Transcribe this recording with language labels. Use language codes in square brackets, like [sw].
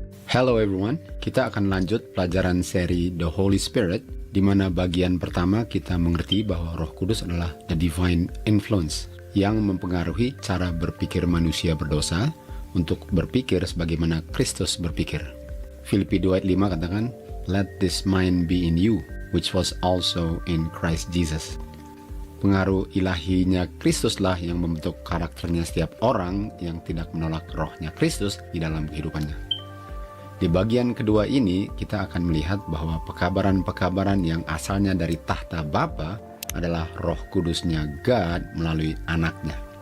[en] Hello everyone, [id] kita akan lanjut pelajaran seri The Holy Spirit, di mana bagian pertama kita mengerti bahwa Roh Kudus adalah [en] the divine influence [id] yang mempengaruhi cara berpikir manusia berdosa untuk berpikir sebagaimana Kristus berpikir. [en] Filipi 2:5 [id] katakan, [en] "Let this mind be in you, which was also in Christ Jesus." [id] Pengaruh ilahinya Kristuslah yang membentuk karakternya setiap orang yang tidak menolak rohnya Kristus di dalam kehidupannya. Di bagian kedua ini, kita akan melihat bahwa pekabaran-pekabaran yang asalnya dari tahta Bapa adalah Roh Kudusnya God melalui anaknya.